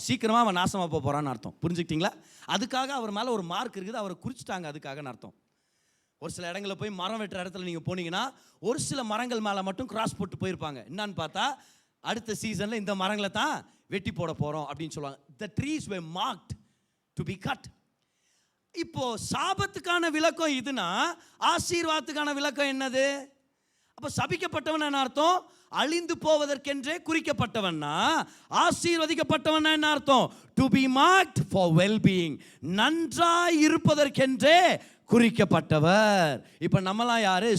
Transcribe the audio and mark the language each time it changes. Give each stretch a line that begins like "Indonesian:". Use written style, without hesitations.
Tamil: சீக்கிரமா அவன் நாசமா போறான்னு அர்த்தம். புரிஞ்சுக்கிட்டீங்களா? அதுக்காக அவர் மேல ஒரு மார்க் இருக்குது, அவரை குறிச்சிட்டாங்க, அதுக்காக அர்த்தம். ஒரு சில இடங்களில் போய் மரம் வெட்டுற இடத்துல நீங்க போனீங்கன்னா ஒரு சில மரங்கள் மேல மட்டும் கிராஸ் போட்டு போயிருப்பாங்க. என்னன்னு பார்த்தா அடுத்த சீசன்ல இந்த மரங்களை தான் வெட்டி போட போறோம் அப்படின்னு சொல்லுவாங்க.
English: The trees were marked to be cut.
Tamil: இப்போ சாபத்துக்கான விளக்கம் இதுனா ஆசீர்வாதத்துக்கான விளக்கம் என்னது? அப்போ சபிக்கப்பட்டவன் என்ன அர்த்தம்? அழிந்து போவதற்கென்றே குறிக்கப்பட்டவன்னா. ஆசீர்வதிக்கப்பட்டவன் என்ன அர்த்தம்?
English: to be marked for well being,
Tamil: நன்றாய் இருப்பதற்கென்றே குறிக்கப்பட்டவர். இப்போ நம்மலாம் யாரு?